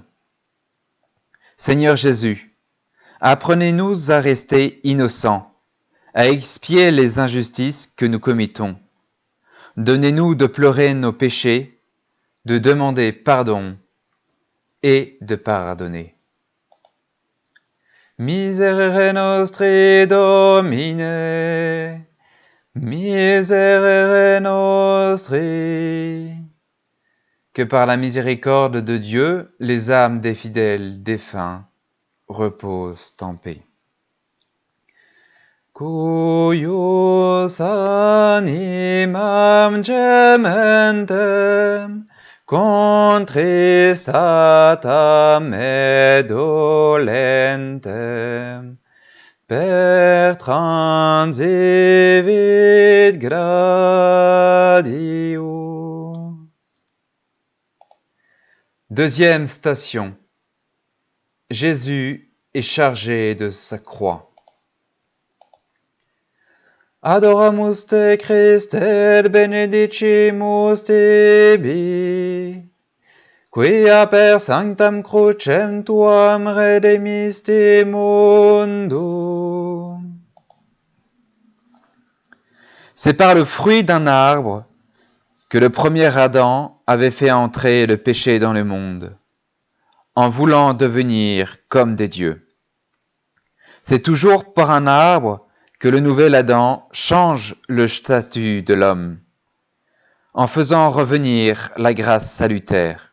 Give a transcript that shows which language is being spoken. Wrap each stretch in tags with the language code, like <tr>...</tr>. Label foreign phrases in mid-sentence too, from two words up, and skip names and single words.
<fr>Seigneur Jésus, apprenez-nous à rester innocents, à expier les injustices que nous commettons. Donnez-nous de pleurer nos péchés, de demander pardon et de pardonner.</fr> <la>Miserere nostri Domine, miserere nostri.</la> <fr>Que par la miséricorde de Dieu, les âmes des fidèles défunts reposent en paix.</fr> <la>Cuius animam gementem, contristatam et dolentem, per transivit gradius.</la> <fr>Deuxième station. Jésus est chargé de sa croix.</fr> <la>Adoramus te Christe et benedicimus tibi, quia per sanctam crucem tuam redemisti mundo.</la> <fr>C'est par le fruit d'un arbre que le premier Adam avait fait entrer le péché dans le monde, en voulant devenir comme des dieux. C'est toujours par un arbre que le nouvel Adam change le statut de l'homme, en faisant revenir la grâce salutaire.</fr>